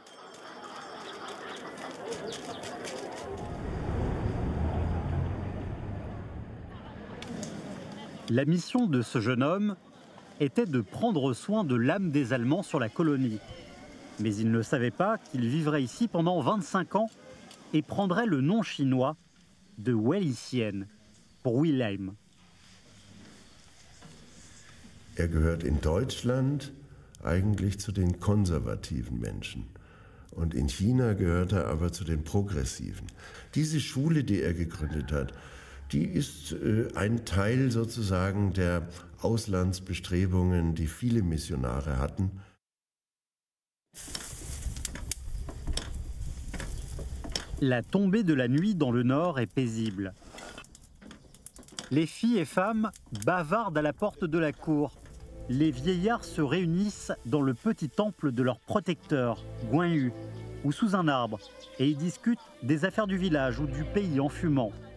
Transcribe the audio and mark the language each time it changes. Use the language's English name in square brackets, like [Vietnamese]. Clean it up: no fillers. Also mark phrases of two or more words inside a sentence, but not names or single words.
[French] La mission de ce jeune homme était de prendre soin de l'âme des Allemands sur la colonie. Mais il ne savait pas qu'il vivrait ici pendant 25 ans et prendrait le nom chinois de Weilchen pour Wilhelm. [German] Er gehört in Deutschland eigentlich zu den konservativen Menschen. Und in China gehört er aber zu den progressiven. Diese Schule, die er gegründet hat, die ist ein Teil sozusagen der Auslandsbestrebungen, die viele Missionare hatten. [French] La tombée de la nuit dans le nord est paisible. Les filles et femmes bavardent à la porte de la cour. Les vieillards se réunissent dans le petit temple de leur protecteur, Guanyu, ou sous un arbre, et y discutent des affaires du village ou du pays en fumant.